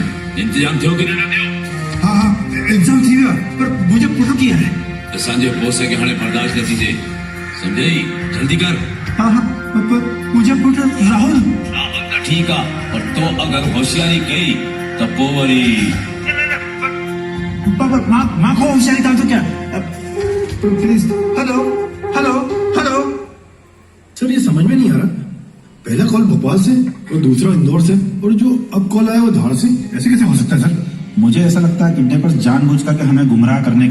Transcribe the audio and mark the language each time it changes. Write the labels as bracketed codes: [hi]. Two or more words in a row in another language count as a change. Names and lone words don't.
[sd] इंतजाम थियो कि न थियो? हाँ हाँ एग्जाम थी वियो पर मुंहिंजो पुटु कीअं आहे? असांजे बॉस खे हाणे बर्दाश्त न थी थिए। सम्झई? जल्दी कर। हाँ हाँ पर मुंहिंजो पुटु राहुल त ठीकु आहे, पर तो अगरि होशियारी कई त पोइ वरी मां को होशियारी [hi] था तो क्या? [en] please hello hello hello sir, [hi] ये समझ में नहीं आ रहा। पहला कॉल भोपाल से और दूसरा इंदौर से, और जो अब कॉल आया वो धार से। ऐसे कैसे हो सकता है सर? मुझे ऐसा लगता है किडनैपर्स जानबूझकर के हमें गुमराह करने